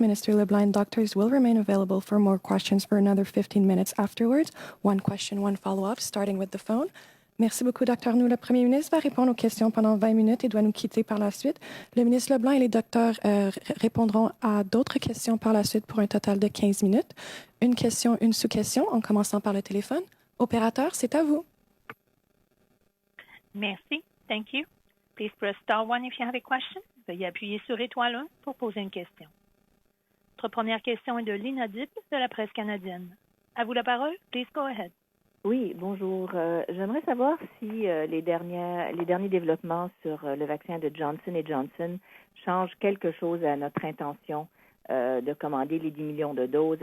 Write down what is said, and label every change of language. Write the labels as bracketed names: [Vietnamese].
[English] Minister LeBlanc and doctors will remain available for more questions for another 15 minutes afterwards. One question, one follow-up, starting with the phone. [French] Merci beaucoup, Dr. New. Le premier ministre va répondre aux questions pendant 20 minutes et doit nous quitter par la suite. Le ministre LeBlanc et les docteurs répondront à d'autres questions par la suite pour un total de 15 minutes. Une question, une sous-question, en commençant par le téléphone. Opérateur, c'est à vous. Merci. [English] Thank you. Please press star 1 if you have a question. [French] Veuillez appuyer sur étoile 1 pour poser une question. Notre première question est de l'inaudible de la presse canadienne. À vous la parole. [English] Please go ahead. [French] Oui, bonjour. J'aimerais savoir si les derniers développements sur le vaccin de Johnson & Johnson changent quelque chose à notre intention de commander les 10 millions de doses.